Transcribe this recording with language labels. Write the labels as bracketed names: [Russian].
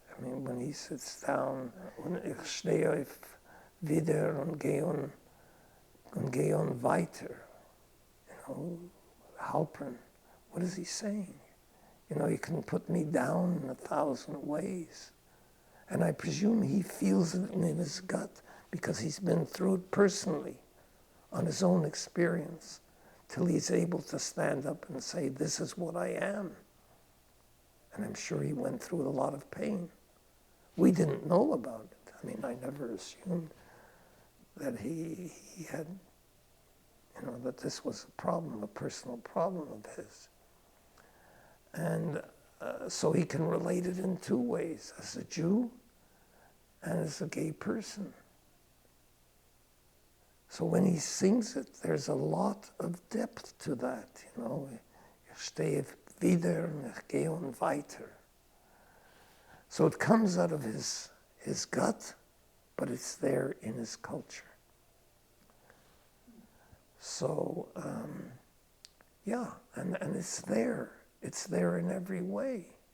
[English] I mean, when he sits down, [German] ich stehe auf wieder und gehe on weiter, [English] Halpern, what is he saying? You can put me down in 1,000 ways. And I presume he feels it in his gut because he's been through it personally on his own experience till he's able to stand up and say, this is what I am. And I'm sure he went through a lot of pain. We didn't know about it. I mean, I never assumed that he had, that this was a problem, a personal problem of his. And so he can relate it in two ways, as a Jew and as a gay person. So when he sings it, there's a lot of depth to that, [German] Ich stehe wieder und ich gehe on weiter. [English] So it comes out of his gut, but it's there in his culture. So, and it's there. It's there in every way.